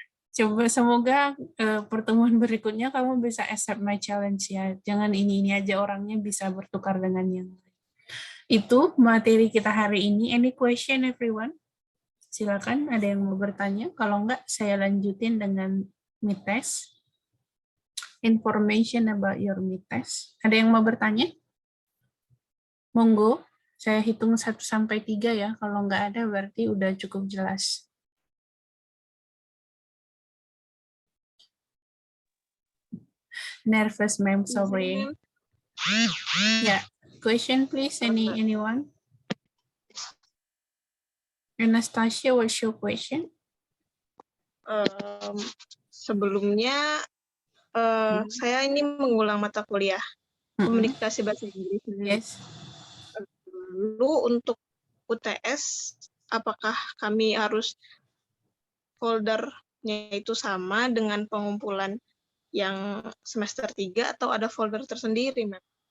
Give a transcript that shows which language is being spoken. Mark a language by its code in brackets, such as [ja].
[id] Coba semoga pertemuan berikutnya kamu bisa [en] accept my challenge [id] ya. Jangan ini aja, orangnya bisa bertukar dengan yang lain. Itu materi kita hari ini. [en] Any question everyone? [id] Silakan, ada yang mau bertanya? Kalau enggak, saya lanjutin dengan mid test. [en] Information about your mid test. [id] Ada yang mau bertanya? Monggo, saya hitung 1 sampai 3 ya. Kalau nggak ada berarti udah cukup jelas. [en] Nervous, ma'am, sorry. Yeah, question please, anyone? Anastasia, what's your question? [id] Sebelumnya saya ini mengulang mata kuliah komunikasi bahasa Inggris. [en] Yes. [id] Lalu untuk UTS, apakah kami harus foldernya itu sama dengan pengumpulan yang semester 3 atau ada folder tersendiri, Ma'am?